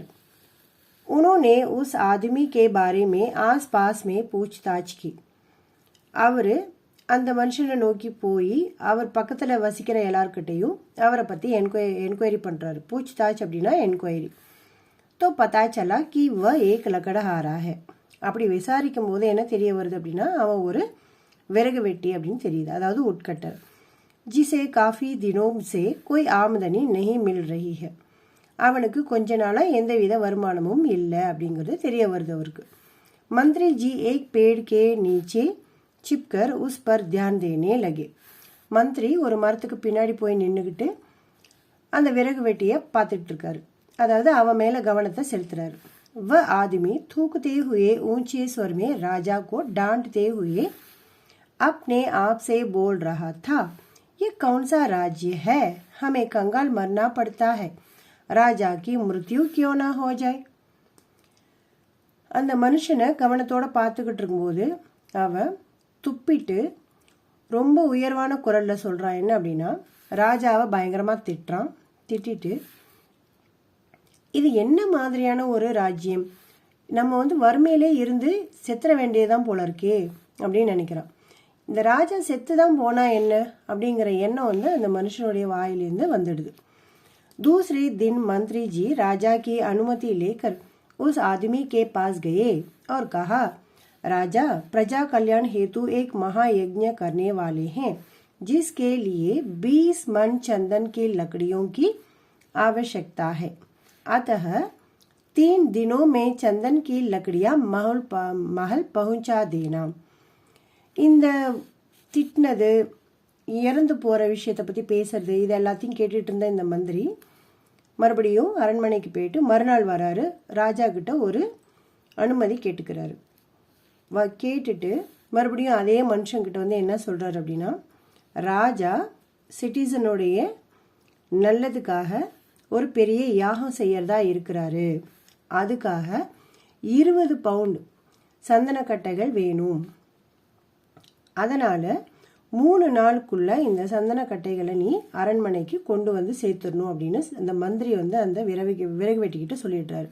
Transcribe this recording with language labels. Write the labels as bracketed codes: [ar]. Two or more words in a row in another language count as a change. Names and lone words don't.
[hi] उन्होंने उस आदमी के बारे में आस-पास में पूछताछ की. [ta] அவரு அந்த மனுஷனை நோக்கி போய் அவர் பக்கத்துல வசிக்கிற எல்லார்கிட்டையும் அவரை பத்தி என்கொயரி பண்றாரு. பூச்தாச் அப்படின்னா என்கொயரி. [hi] तो पता चला कि वह एक लकड़हारा है. [ta] அப்படி விசாரிக்கும் போது என்ன தெரிய வருது அப்படின்னா அவன் ஒரு விறகு வெட்டி அப்படின்னு தெரியுது, அதாவது உட்கட்டர். [hi] जिसे काफी दिनों से कोई आमदनी नहीं मिल रही है. [ta] அவனுக்கு கொஞ்ச நாளாக எந்தவித வருமானமும் இல்லை அப்படிங்கிறது தெரிய வருது அவருக்கு. [hi] मंत्री जी एक पेड़ के नीचे छिपकर उस पर ध्यान देने लगे. [ta] மந்திரி ஒரு மரத்துக்கு பின்னாடி போய் நின்றுக்கிட்டு அந்த விறகு வெட்டியை பார்த்துட்டு இருக்காரு. அதாவது அவன் மேலே கவனத்தை செலுத்துறாரு. [hi] वह आदमी थूकते हुए ऊंचे स्वर में राजा को डांटते हुए अपने आप से बोल रहा था, ये कौन सा राज्य है, हमें कंगाल मरना पड़ता है, राजा की मृत्यु क्यों ना हो जाए. [ta] அந்த மனுஷனை கவனத்தோட பார்த்துக்கிட்டு இருக்கும்போது அவன் துப்பிட்டு ரொம்ப உயர்வான குரலில் சொல்கிறான். என்ன அப்படின்னா, ராஜாவை பயங்கரமாக திட்டிட்டு இது என்ன மாதிரியான ஒரு ராஜ்யம், நம்ம வறுமையிலே இருந்து செத்துற வேண்டியதான் போல இருக்கே அப்படின்னு நினைக்கிறான். இந்த ராஜா செத்து தான் போனால் என்ன அப்படிங்கிற எண்ணம் அந்த மனுஷனுடைய வாயிலிருந்து வந்துடுது. [hi] दूसरे दिन मंत्री जी राजा की अनुमति लेकर उस आदमी के पास गए और कहा, राजा प्रजा कल्याण हेतु एक महायज्ञ करने वाले हैं, जिसके लिए 20 मन चंदन की लकड़ियों की आवश्यकता है, अतः 3 दिनों में चंदन की लकड़ियां महल पहुंचा देना. [ta] இந்த திட்டினது இறந்து போகிற விஷயத்தை பற்றி பேசுறது இது எல்லாத்தையும் கேட்டுட்டு இருந்த இந்த மந்திரி மறுபடியும் அரண்மனைக்கு போயிட்டு மறுநாள் வராரு. ராஜா கிட்ட ஒரு அனுமதி கேட்டுக்கிறாரு. கேட்டுட்டு மறுபடியும் அதே மனுஷங்கிட்ட என்ன சொல்கிறாரு அப்படின்னா, ராஜா சிட்டிசனுடைய நல்லதுக்காக ஒரு பெரிய யாகம் செய்யறதா இருக்கிறாரு, அதுக்காக 20 பவுண்ட் சந்தனக்கட்டைகள் வேணும், அதனால் 3 நாளுக்குள்ள இந்த சந்தனக்கட்டைகளை நீ அரண்மனைக்கு கொண்டு சேர்த்துடணும் அப்படின்னு அந்த மந்திரி அந்த விறகு வெட்டிக்கிட்டு சொல்லிடுறாரு.